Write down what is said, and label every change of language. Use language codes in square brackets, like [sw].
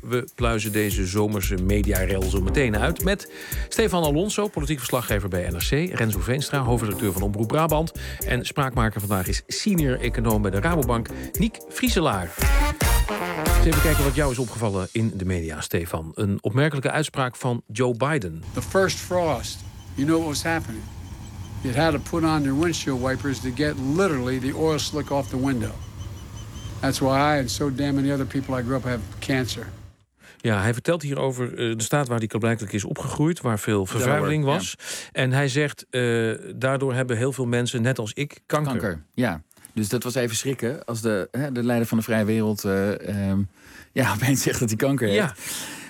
[nl] We pluizen deze zomerse mediarel zo meteen uit met Stefan Alonso, politiek verslaggever bij NRC, Renzo Veenstra, hoofdredacteur van Omroep Brabant. En spraakmaker vandaag is senior econoom bij de Rabobank, Niek Vrieselaar. Even kijken wat jou is opgevallen in de media, Stefan. Een opmerkelijke uitspraak van Joe Biden. [en] The first frost, you know what was happening. You had to put on your windshield wipers to get literally the oil slick off the window. That's why I and so damn many other people I grew up have cancer. [nl] Ja, hij vertelt hier over de staat waar hij blijkbaar is opgegroeid, waar veel vervuiling was. Ja. En hij zegt, daardoor hebben heel veel mensen, net als ik, kanker. Kanker, ja. Dus dat was even schrikken als de leider van de vrije wereld opeens zegt dat hij kanker heeft. Ja.